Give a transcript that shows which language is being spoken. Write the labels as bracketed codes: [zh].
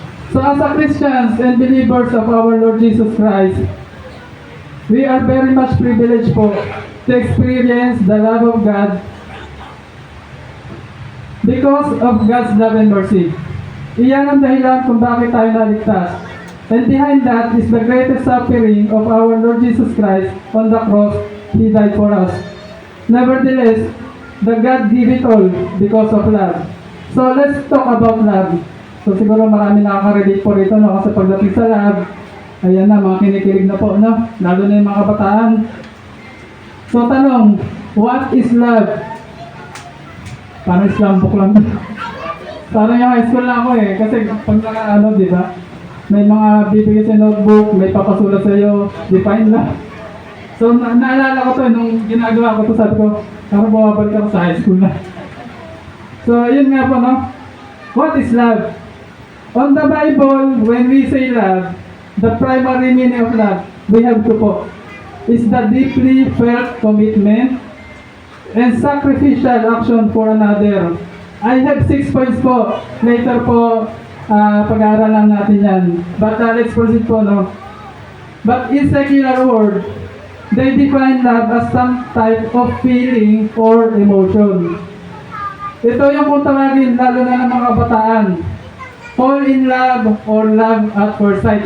[en] So as a Christians and believers of our Lord Jesus Christ, We are very much privileged po to experience the love of God because of God's love and mercy. [tl] Iyan ang dahilan kung bakit tayo naligtas. [en] And behind that is the greatest suffering of our Lord Jesus Christ on the cross. He died for us. Nevertheless, the God gave it all because of love. So let's talk about love. [tl] So siguro marami nakaka-relate po rito, no? Kasi pagdating sa love, ayan na, mga kinikilig na po, no? Lalo na yung mga kabataan. [en] So tanong, what is love? [tl] Parang Islam book lang. Parang yung high school na ako eh. Kasi pag di ba? May mga bibigay sa notebook, may papasulat sa iyo, define love. So naalala ko to, nung ginagawa ko to, sabi ko, parang bumabalik ako sa high school na. So yun nga po, no? [en] What is love? On the Bible, when we say love, the primary meaning of love, we have to po, is the deeply felt commitment and sacrificial action for another. I have 6 points po. Later po, [tl] pag-aaralan natin yan. [en] But let's proceed po, no? But in secular world, they define love as some type of feeling or emotion. [tl] Ito yung kung tawagin, lalo na ng mga kabataan. [en] Fall in love or love at first sight.